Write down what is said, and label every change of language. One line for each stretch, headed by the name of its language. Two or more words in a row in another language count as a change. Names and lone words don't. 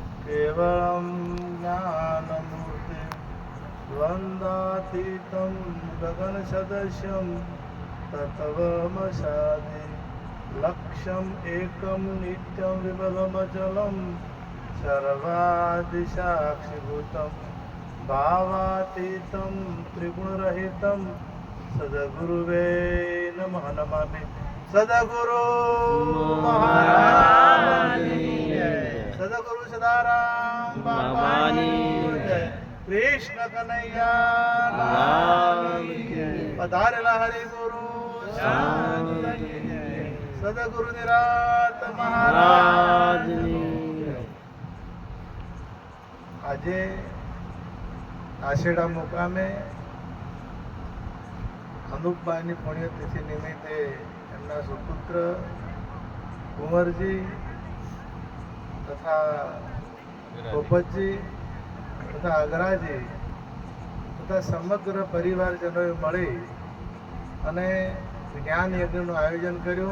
Sanskrit: केवलं ज्ञानमूर्तिं द्वन्द्वातीतं गगनसदृशं तत्त्वमसादि लक्ष्यम् एकं नित्यं विमलमचलं सर्वादिसाक्षिभूतं भावातीतं त्रिगुणरहितं सद्गुरुवे नमः नमामि।
Gujarati: सद्गुरु महाराज सद्गुरु सदाराम बाबाની જય। કૃષ્ણ કનૈયા લાલ કી પધારેલા હરિ ગુરુ સદ્ગુરુ નિરાત મહારાજની જય। આજે આશેડા મુકામે અનુપભાઈની પુણ્યતિથિ નિમિત્તે એમના સુપુત્ર કુંવરજી તથા પોપતજી તથા અગરાજી તથા સમગ્ર પરિવારજનોએ મળી અને જ્ઞાન યજ્ઞનું આયોજન કર્યું।